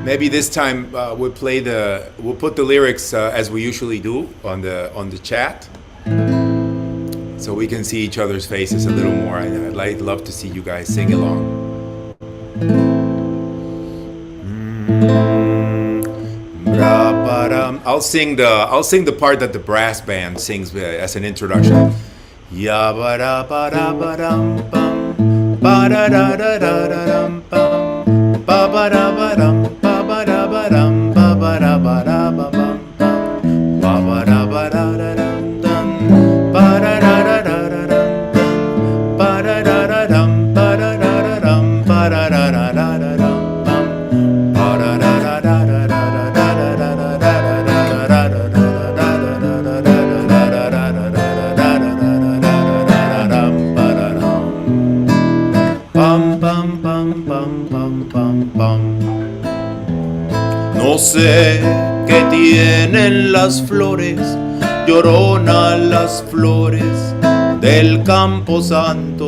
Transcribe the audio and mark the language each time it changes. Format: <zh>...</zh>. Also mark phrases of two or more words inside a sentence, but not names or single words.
<en>Maybe this time we'll put the lyrics as we usually do on the chat, so we can see each other's faces a little more. I'd love to see you guys sing along. I'll sing the part that the brass band sings as an introduction. Ya ba da ba da ba dum bum, ba da da da da da dum bum, ba ba da ba dum, ba ba da ba dum, ba ba da ba da ba bum bum, ba ba da ba da da dum dum, ba da da da da da dum dum, ba da da da dum, ba da da da dum, ba da da da da da dum bum, ba da da da da da da da da da da da</en> <es>No sé qué tienen las flores, Llorona, las flores del Campo Santo.</es>